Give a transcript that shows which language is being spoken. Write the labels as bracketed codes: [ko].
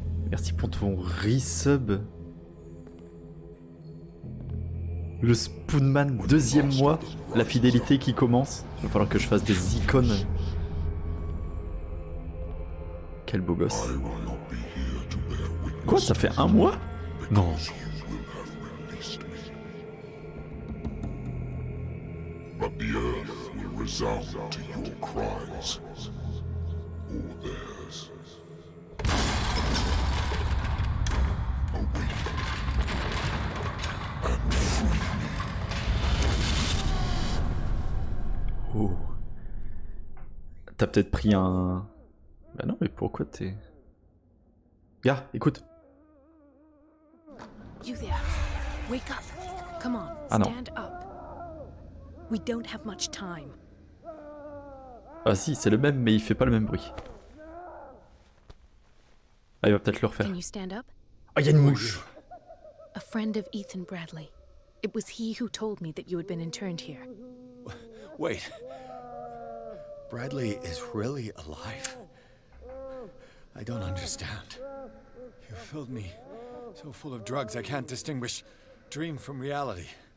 [fr] Merci pour ton resub. Le Spoonman, deuxième mois. La fidélité qui commence. Il va falloir que je fasse des icônes. Quel beau gosse. [en] I will not be here to bear witness [fr] Quoi, ça fait un mois? Non. [en] because you will have released me. But the earth will resound to your cries, or theirs. Awake and free me. [fr] Oh. T'as peut-être pris un... Bah non, mais pourquoi t'es... Gars, écoute. [en] You there. Wake up. Come on, [fr] Ah non. [en] stand up. We don't have much time. [fr] Ah si, c'est le même, mais il fait pas le même bruit. Ah, il va peut-être le refaire. [en] Can you stand up? [fr] Ah, il y a une mouche. [en] A friend of Ethan Bradley. It was he who told me that you had been interned here. Wait. Bradley is really alive? I don't understand. You filled me so full of drugs I can't distinguish dream from reality.